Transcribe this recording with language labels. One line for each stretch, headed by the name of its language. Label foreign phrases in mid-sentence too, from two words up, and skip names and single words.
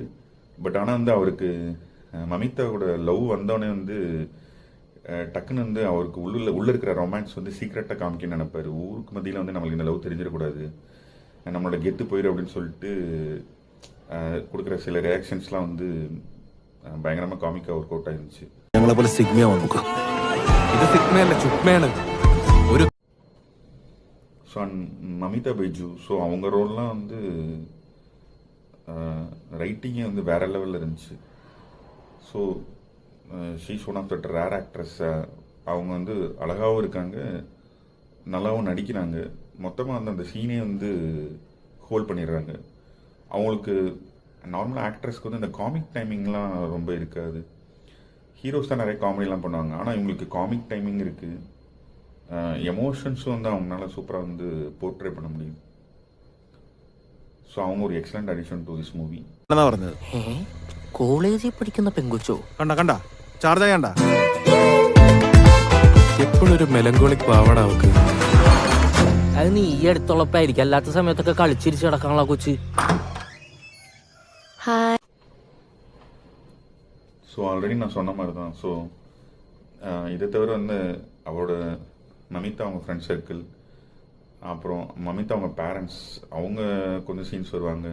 Tamil: பட் ஆனால் வந்து அவருக்கு மமிதாவோட லவ் வந்தோடனே வந்து டக்குன்னு வந்து அவருக்கு உள்ள இருக்கிற ரொமான்ஸ் வந்து சீக்ரெட்டாக காமிக்க நினைப்பார். ஊருக்கு மத்தியில் வந்து நம்மளுக்கு இந்த லவ் தெரிஞ்சிடக்கூடாது, நம்மளோட கெத்து போயிடும் அப்படின்னு சொல்லிட்டு கொடுக்குற சில ரியாக்ஷன்ஸ்லாம் வந்து பயங்கரமாக காமிக்காக
English: work out
Tamil: ஆயிருந்துச்சு.
Malayalam: ഞങ്ങളെ പോലെ സിഗ്മയാണ് ഇത് സിഗ്മയല്ല ചുഗ്മയാണ് ഒരു.
Tamil: ஸோ மமிதா பைஜு, ஸோ அவங்க ரோல்லாம் வந்து ரைட்டிங்கே வந்து வேற லெவலில் இருந்துச்சு.
English: So she's one of the rare actress.
Tamil: அவங்க வந்து அழகாகவும் இருக்காங்க, நல்லாவும் நடிக்கிறாங்க. மொத்தமாக வந்து அந்த சீனே வந்து ஹோல்ட் பண்ணிடுறாங்க. அவங்களுக்கு நார்மலாக ஆக்ட்ரஸ்க்கு வந்து இந்த காமிக் டைமிங்லாம் ரொம்ப இருக்காது. ஹீரோஸ் தான் நிறைய காமெடிலாம் பண்ணுவாங்க. ஆனால் இவங்களுக்கு
English: comic timing
Tamil: இருக்குது. எமோஷன்ஸும் வந்து அவங்களால சூப்பராக வந்து போர்ட்ரே பண்ண முடியும். ஸோ அவங்க ஒரு
English: excellent addition to this movie.
Malayalam: കോളേജിൽ പഠിക്കുന്ന പെങ്കൊച്ചോ? കണ്ട കണ്ട ചാർജ് കണ്ട എപ്പോഴൊരു മെലങ്കോളിക് പാവട അവക്ക്. അത് നീ ഈ അടുത്തുള്ളപ്പായിരിക്കും, അല്ലാത്ത സമയത്തൊക്കെ കളിച്ചിരിച്ച് കിടക്കാനുള്ള കൊച്ച്.
English: so already
Tamil: நான் சொன்ன மாதிரி தான். ஸோ இதை தவிர வந்து அவரோட மமிதா அவங்க
English: friend circle,
Tamil: அப்புறம் மமிதா அவங்க பேரண்ட்ஸ், அவங்க கொஞ்சம் சீன்ஸ் வருவாங்க.